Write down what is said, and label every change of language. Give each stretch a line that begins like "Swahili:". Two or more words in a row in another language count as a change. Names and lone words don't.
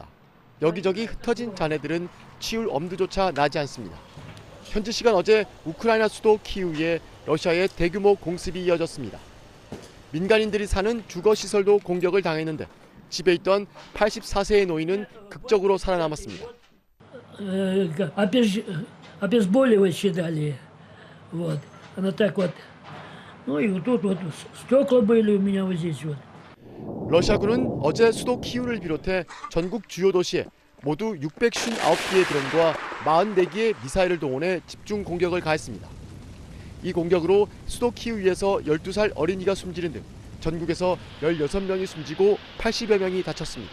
Korean: 여기저기 흩어진 잔해들은 치울 엄두조차 나지 않습니다. 현지 시간 어제 우크라이나 수도 키이우에 러시아의 대규모 공습이 이어졌습니다. 민간인들이 사는 주거시설도 공격을 당했는데 집에 있던 84세의 노인은 극적으로 살아남았습니다.
Russian: обезболивающие дали. Вот. Она так вот. Ну и вот тут вот стекла были у меня вот здесь вот.
Korean: 러시아군은 어제 수도 키이우를 비롯해 전국 주요 도시에 모두 659개의 드론과 44개의 미사일을 동원해 집중 공격을 가했습니다. 이 공격으로 수도 키이우에서 12살 어린이가 숨지는 등 전국에서 16명이 숨지고 80여 명이 다쳤습니다.